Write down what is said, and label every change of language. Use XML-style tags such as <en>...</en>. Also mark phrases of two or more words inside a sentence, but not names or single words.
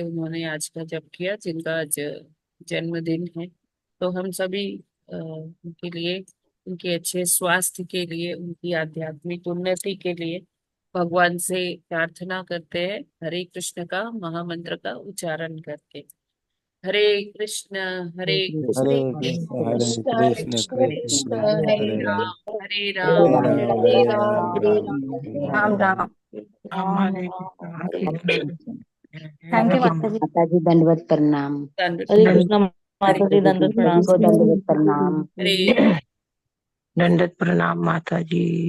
<hi>उन्होंने आज का जप किया जिनका आज जन्मदिन है। तो हम सभी उनके लिए, उनके अच्छे स्वास्थ्य के लिए, उनकी आध्यात्मिक उन्नति के लिए भगवान से प्रार्थना करते हैं, हरे कृष्ण का महामंत्र का उच्चारण करके। हरे कृष्ण हरे हरे कृष्ण कृष्ण कृष्ण हरे कृष्ण कृष्ण हरे कृष्ण हरे हरे राम हरे हरे राम राम हरे हरे राम राम राम राम राम हरे राम राम राम राम राम हरे हरे हरे। कृष्ण</hi> <en>thank you</en> <hi>हरे माता जी। माता जी दंडवत प्रणाम। हरे दंड कृष्णा हरे माता जी माता जी दंडवत पिताजी प्रणाम। को दंडवत प्रणाम। हरे। दंडवत प्रणाम माता जी।</hi>